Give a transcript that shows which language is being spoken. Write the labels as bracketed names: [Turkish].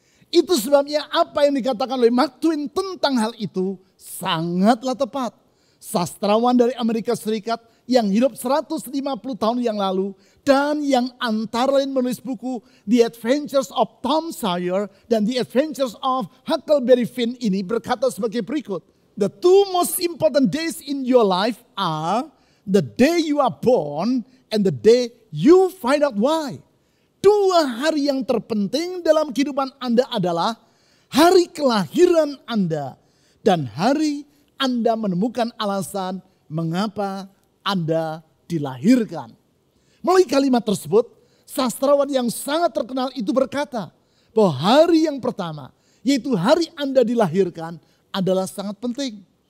[Indonesian] Itu sebabnya apa yang dikatakan oleh Mark Twain tentang hal itu sangatlah tepat. Sastrawan dari Amerika Serikat yang hidup 150 tahun yang lalu dan yang antara lain menulis buku The Adventures of Tom Sawyer dan The Adventures of Huckleberry Finn ini berkata sebagai berikut. [English] The two most important days in your life are the day you are born and the day you find out why. [Indonesian] Dua hari yang terpenting dalam kehidupan Anda adalah hari kelahiran Anda dan hari Anda menemukan alasan mengapa Anda dilahirkan. Melalui kalimat tersebut, sastrawan yang sangat terkenal itu berkata bahwa hari yang pertama, yaitu hari Anda dilahirkan, adalah sangat penting.